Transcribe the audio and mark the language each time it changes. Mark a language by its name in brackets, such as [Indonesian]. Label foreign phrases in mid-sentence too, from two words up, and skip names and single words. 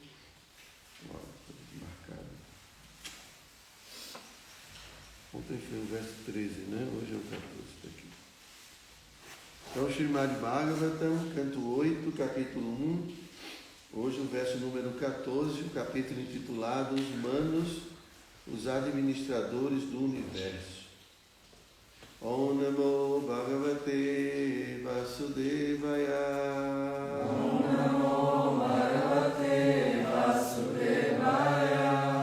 [Portuguese] Marcado. Ontem foi o verso 13, né? Hoje é o 14 aqui. Então, Srimad Bhagavatam, canto 8, capítulo 1. Hoje o verso número 14, o capítulo intitulado Os Manos, os Administradores do Universo. [Sanskrit] Om Namo Bhagavate Vasudevaya. Om Namo Bhagavate Vasudevaya.